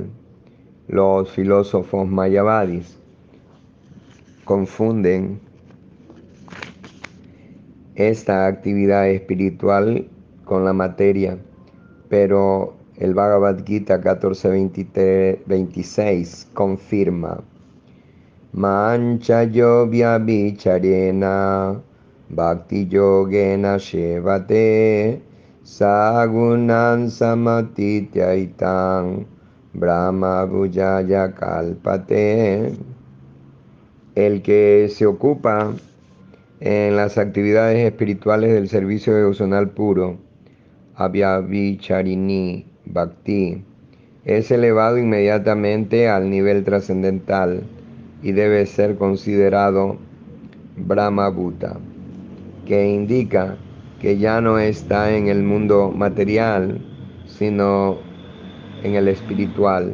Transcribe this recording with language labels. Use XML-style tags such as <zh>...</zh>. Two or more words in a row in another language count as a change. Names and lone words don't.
<es>Los filósofos mayavadis confunden esta actividad espiritual con la materia, pero el Bhagavad Gita</es> <sa>14:26 confirma: Mancha yogya bicharena bhakti yogena shevate sagunan samatityaitan brahma bhujaya kalpate.</sa> <es>El que se ocupa en las actividades espirituales del servicio devocional puro,</es> <sa>Abhyavicharini Bhakti,</sa> <es>es elevado inmediatamente al nivel trascendental y debe ser considerado</es> <sa>Brahma Bhuta,</sa> <es>que indica que ya no está en el mundo material, sino en el espiritual.</es>